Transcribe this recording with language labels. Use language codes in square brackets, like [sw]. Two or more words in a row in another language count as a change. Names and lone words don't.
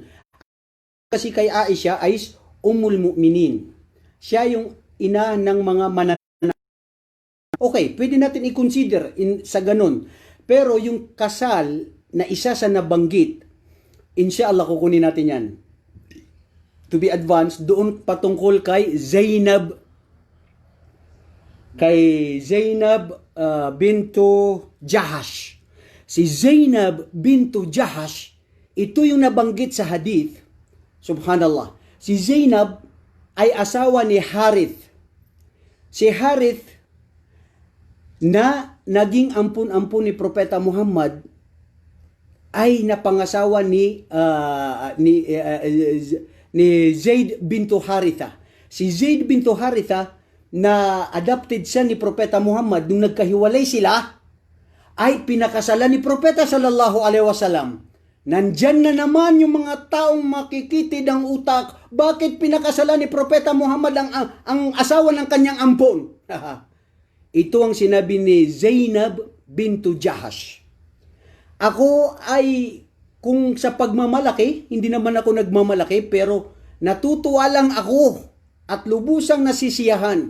[tl] Kasi kay Aisha ay [ar] Ummul Mu'minin. [tl] Siya yung ina ng mga mananang. Okay, pwede natin i-consider sa ganun. Pero yung kasal na isa sa nabanggit, inshallah kukunin natin yan. [en] To be advanced, [tl] doon patungkol kay Zainab. Kay Zainab bintu Jahash. Si Zainab bintu Jahash, ito yung nabanggit sa hadith. [ar] Subhanallah. [tl] Si Zainab ay asawa ni Harith. Si Harith na naging ampun-ampun ni Propeta Muhammad ay napangasawa ni Zaid bintu Haritha. Si Zaid bintu Haritha na adopted siya ni Propeta Muhammad nung nagkahiwalay sila ay pinakasalan ni Propeta [ar] sallallahu alaihi wasallam. [tl] Nandyan na naman yung mga taong makikitid ang utak. Bakit pinakasalan ni Propeta Muhammad ang asawa ng kanyang ampon? Ito ang sinabi ni Zainab bintu Jahash. Ako ay, kung sa pagmamalaki, hindi naman ako nagmamalaki, pero natutuwa lang ako at lubusang nasisiyahan.